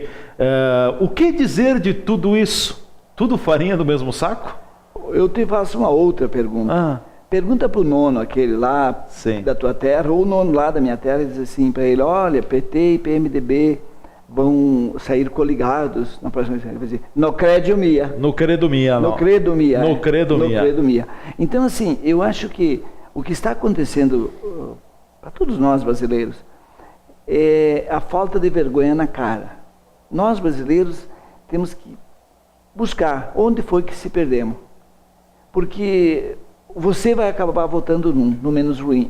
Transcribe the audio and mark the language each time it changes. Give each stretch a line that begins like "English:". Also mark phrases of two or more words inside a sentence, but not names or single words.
Portuguese: O que dizer de tudo isso? Tudo farinha do mesmo saco? Eu te faço uma outra pergunta. Pergunta para o nono, aquele lá da tua terra, ou o nono lá da minha terra, e diz assim para ele, olha, PT e PMDB vão sair coligados na próxima eleição. Ele vai dizer,
Venetian: no credo mia. No credo mia, não. No credo mia. No credo mia. No credo mia.
Portuguese: Então, assim, eu acho que o que está acontecendo para todos nós brasileiros é a falta de vergonha na cara. Nós brasileiros temos que buscar onde foi que se perdemos. Porque você vai acabar votando no menos ruim.